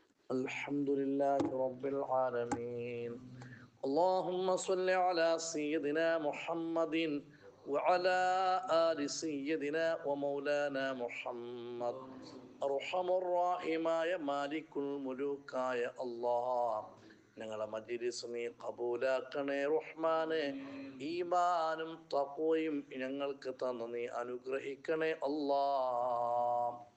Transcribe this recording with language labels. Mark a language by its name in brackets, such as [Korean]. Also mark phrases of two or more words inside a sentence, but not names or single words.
[Arabic] الحمد لله رب العالمين. اللهم صل على سيدنا محمد وعلى آل سيدنا ومولانا محمد. [Malayalam] അർഹമുർറാഹിമായ [Arabic] مالك الملوك [Malayalam] അല്ലാഹ്, ഞങ്ങളെ മജ്‌ലിസ് നീ ഖബൂലാക്കണേ റഹ്മാനെ. ഈമാനും തഖ്വയും ഞങ്ങൾക്ക് തന്ന് നീ അനുഗ്രഹിക്കണേ അല്ലാഹ്.